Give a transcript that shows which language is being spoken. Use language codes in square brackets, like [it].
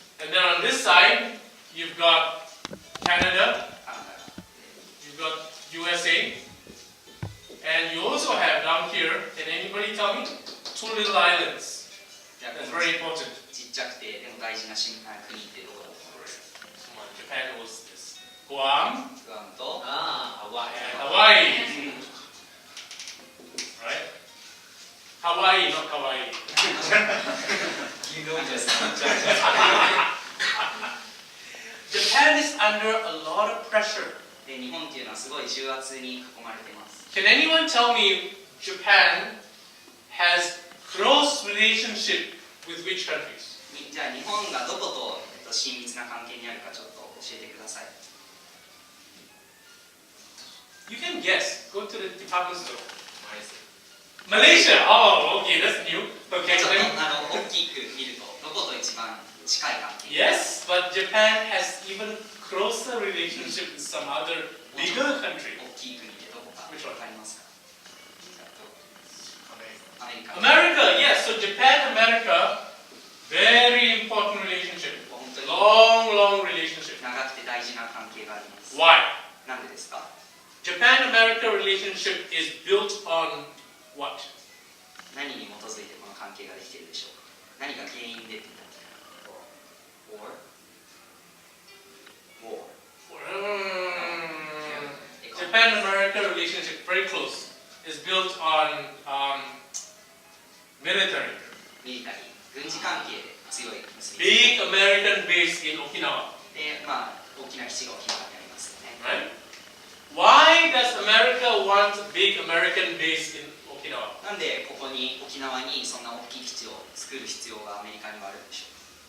[en] And then on this side, you've got Canada, [ja] アカナダが [en] you've got USA, and you also have down here, can anybody tell me? Two little islands. [ja] じゃあ [en] That's [ja] この [en] very important. [ja] ちっちゃくてでも大事な国ってどこだと思いますか [en] Come on, Japan knows this. Guam [ja] グアムと [en] Ah, Hawaii. and Hawaii. Right? Hawaii, not Hawaii. You know just Japan is under a lot of pressure. [ja] で日本っていうのはすごい重圧に囲まれています [en] Can anyone tell me Japan has close relationship with which countries? [ja] じゃあ日本がどこと、親密な関係にあるかちょっと教えてください [en] You can guess. Go to the department store. Malaysia. Oh, okay, that's new. [ja] ちょ [en] Okay. [ja] っと [en] then- [ja] 大きく見るとどこと一番近い関係 [en] Yes, but Japan has even closer relationship with some other bigger country. [ja] 大きい国でどこか [en] Which one? [ja] わかりますアメリカ。 [en] America, yes. So Japan, America, very important relationship. [ja] 本当に [en] Long relationship. [ja] 長くて大事な関係があります。 [en] Why? [ja] なんでですか？ [en] Japan-America relationship is built on what? [ja] 何に基づいてこの関係ができているでしょうか？何が原因でって言ったら War? [en] Japan-America relationship, very close, is built on military. [ja] ミリタリー、軍事関係で強い結びつき [en] Big American base in Okinawa. [ja] で、まあ、大きな基地が沖縄にありますよね。 [en] Right? Why does America want a big American base in Okinawa? [ja] なんでここに沖縄にそんな大きい基地を作る必要がアメリカにはあるんでしょうか？